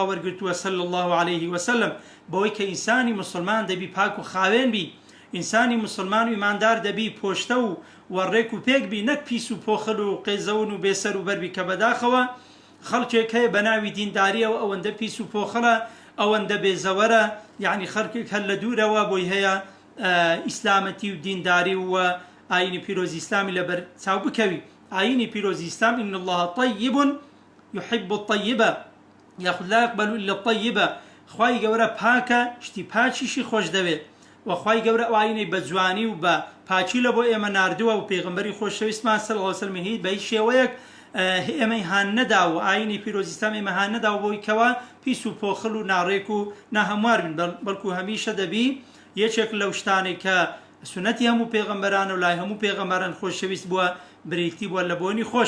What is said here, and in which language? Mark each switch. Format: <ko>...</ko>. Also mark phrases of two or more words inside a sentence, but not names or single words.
<ckb>وەرگرتووە</ckb> <ar>صلی الله عليه وسلم،</ar> <ckb>بەوەی کە ئینسانی مسلمان دەبی پاک و خاوێن بی، ئینسانی مسلمان و ئیماندار دەبی پۆشتە و وەڕێک و پێک بی، نەک پیس و پۆخل و قێزەون و بێسەر و بەربی کە بەداخەوە خەڵکێک هەیە بە ناوی دینداریەوە ئەوەندە پیس و پۆخەڵە، ئەوەندە بێزەوەرە، یعنی خەڵکێک هەر لە دوورەوە بۆی هەیە ئیسلامەتی و دینداری و ئاینی پیرۆزی ئیسلامی لەبەر چاو بکەوی. ئاینی پیرۆزی ئیسلام</ckb> <ar>إن الله طيب يحب الطيبة ياخذ لا يقبل إلا الطيبة،</ar> <ckb>خوای گەورە پاکە، شتی پاچیشی خۆش دەوێت و خوای گەورە ئەو ئاینەی بە جوانی و بە پاچی لە بۆ ئێمە ناردووە و پێغەمبەری خۆشەویستمان</ckb> <ar>صلی الله علیه وسلم</ar> <ckb>هی بە هیچ شێوەیەک ئێمەی هان نەدا و ئاینی پیرۆزی ئیسلام ئێمە هان نەدا و بۆی کەوا پیس و پۆخڵ و ناڕێک و ناهەموار بن، بەڵکو هەمیشە دەبی یەکێک لەو شتانێک کە سنەتی هەموو پێغەمبەران و لای هەموو پێغەمبەران خۆشەویست بووە بریتی بووە لە بۆنی خۆش.</ckb>